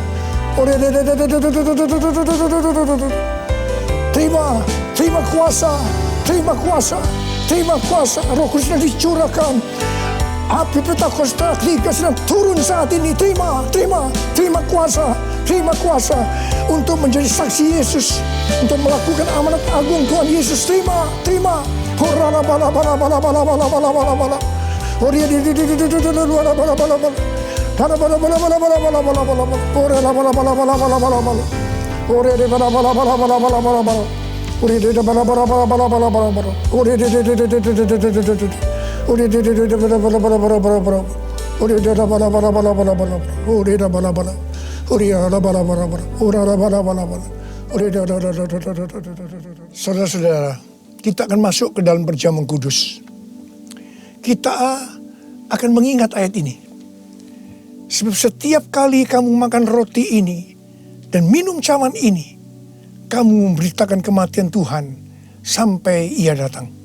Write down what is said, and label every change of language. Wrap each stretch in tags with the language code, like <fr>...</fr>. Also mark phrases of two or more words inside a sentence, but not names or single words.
<id>Terima kuasa, terima kuasa, terima kuasa. Roh Kudus sedang dicurahkan. Api Pentakosta Liga sedang turun saat ini. Terima kuasa, terima kuasa untuk menjadi saksi Yesus, untuk melakukan amanat agung Tuhan Yesus. Terima. Horana bala bala bala bala bala bala bala bala. Horia di bala bala bala bala. Bala bala bala bala bala bala bala bala. Horia bala bala bala bala bala bala. Horia di bala bala bala bala bala bala bala. Horia di bala bala bala bala bala bala bala. Horia di Horia di bala bala bala bala bala bala. Horia di bala bala bala bala bala. Horia di bala bala. Horia di bala bala bala. Horia di bala bala bala. Horia di. Saudara-saudara, kita akan masuk ke dalam perjamuan kudus. Kita akan mengingat ayat ini. Sebab setiap kali kamu makan roti ini dan minum cawan ini, kamu memberitakan kematian Tuhan sampai Ia datang.</id>